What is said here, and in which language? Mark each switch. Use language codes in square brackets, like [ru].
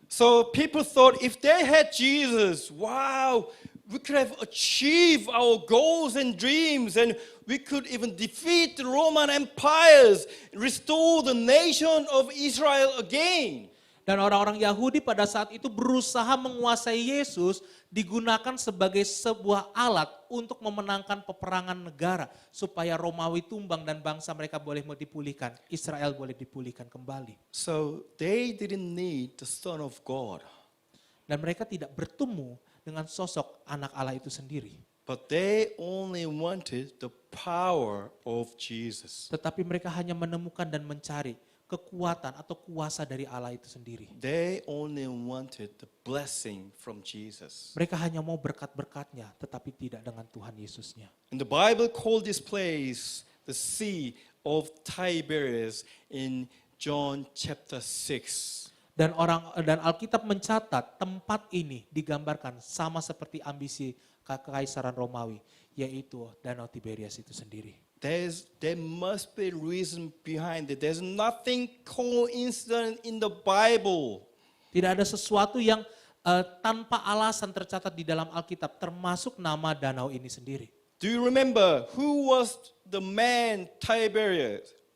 [en] So people thought if they had Jesus, wow, we could have achieved our goals and dreams, and we could even defeat the Roman empires, restore the nation of Israel again. [id] Dan orang-orang Yahudi pada saat itu berusaha menguasai Yesus digunakan sebagai sebuah alat untuk memenangkan peperangan negara supaya Romawi tumbang dan bangsa mereka boleh dipulihkan, Israel boleh dipulihkan kembali. [en] So they didn't need the Son of God, [id] Dan mereka tidak bertemu dengan sosok anak Allah itu sendiri. [en] but they only wanted the power of Jesus. [id] Tetapi mereka hanya menemukan dan mencari kekuatan atau kuasa dari Allah itu sendiri. [en] They only wanted the blessing from Jesus. [id] Mereka hanya mau berkat-berkatnya, tetapi tidak dengan Tuhan Yesusnya. [en] And the Bible called this place the Sea of Tiberias in John chapter 6. [id] Dan Alkitab mencatat tempat ini digambarkan sama seperti ambisi kekaisaran Romawi, yaitu Danau Tiberias itu sendiri. [en] There must be a reason behind it. There's nothing coincident in the Bible. [id] Tidak ada sesuatu yang tanpa alasan tercatat di dalam Alkitab, termasuk nama danau ini sendiri. [en] Do you remember who was the man Tiberias?